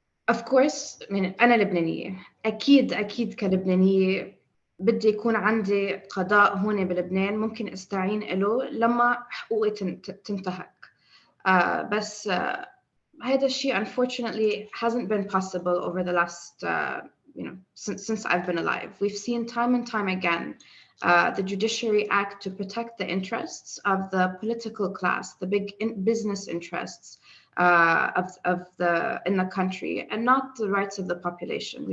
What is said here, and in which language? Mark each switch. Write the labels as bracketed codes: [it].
[en] Of course, [ar] أنا لبنانية. أكيد كلبنانية بدي يكون عندي قضاء هون بلبنان ممكن استعين له لما حقوقي تنتهك. بس هذا الشيء [en] unfortunately hasn't been possible over the last since I've been alive. We've seen time and time again the judiciary act to protect the interests of the political class, the big business interests in the country, and not the rights of the population.